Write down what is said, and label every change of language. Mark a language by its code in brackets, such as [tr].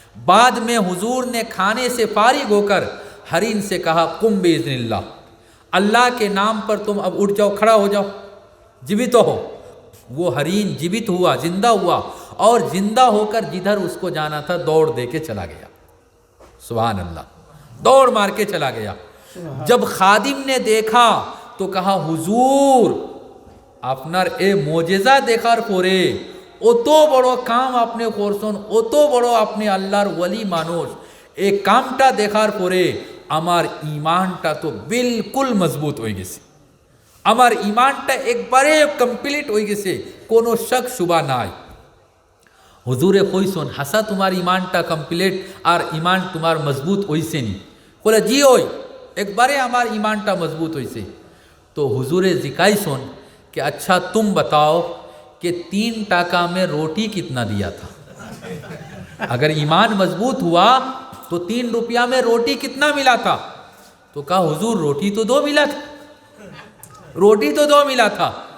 [hi] बाद में हुजूर ने खाने से फारिग होकर हरिन से कहा कुम बिइज़्निल्लाह, अल्लाह के नाम पर तुम अब उठ जाओ, खड़ा हो जाओ, जीवित हो। वो हरिन जीवित हुआ, जिंदा हुआ और जिंदा होकर जिधर उसको जाना था दौड़ दे के चला गया। सुभान अल्लाह, दौड़ मार के चला गया। जब खादिम ने देखा तो कहा हुजूर [bn] আপনার এ মোজেজা দেখার পরে, অত বড় কাম আপনি করছেন, অত বড় আপনি আল্লাহর ওয়ালি মানুষ, এই কামটা দেখার পরে আমার ইমানটা তো বিলকুল মজবুত হয়ে গেছে, আমার ইমানটা একবারে কমপ্লিট হয়ে গেছে, কোনো শক শুবা নাই। হুজুরে কইছেন হাসা তোমার ইমানটা কমপ্লিট আর ইমান তোমার মজবুত হইছে নি? বলে জি ওই একবারে আমার ইমানটা মজবুত হইছে। তো হুজুরে জিজ্ঞাসন [hi] कि अच्छा तुम बताओ कि 3 टाका में रोटी कितना दिया था? अगर ईमान मजबूत हुआ तो 3 रुपया में रोटी कितना मिला था? तो कहा हुजूर रोटी तो 2 मिला था, रोटी तो 2 मिला था।